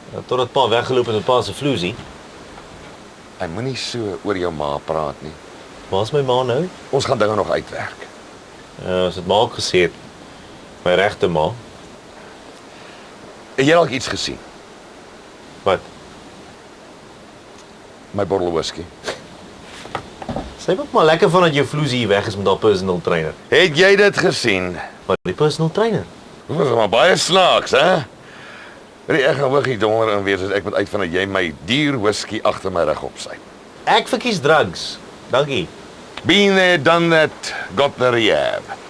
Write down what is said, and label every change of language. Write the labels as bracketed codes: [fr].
[af] Totdat pa weggeloop het met pa se vloesie. Hy moenie so oor jou ma praat nie. Waar's my ma nou? Ons gaan dinge nog uitwerk. As dit ma ook gesê het. My regte ma. Het jy dalk iets gesien? Wat? My bottel whisky. Sy ook maar lekker van dat jou vloesie hier weg is met haar personal trainer. Het jy dit gesien? Wat die personal trainer? Dit was maar baie snaaks, hè? Ek gaan hoogie donder in wees as ek moet uitvind dat jy my duur whisky agter my rug opsyp. Ek verkies drugs. Dankie. [en] Been there, done that, got the rehab.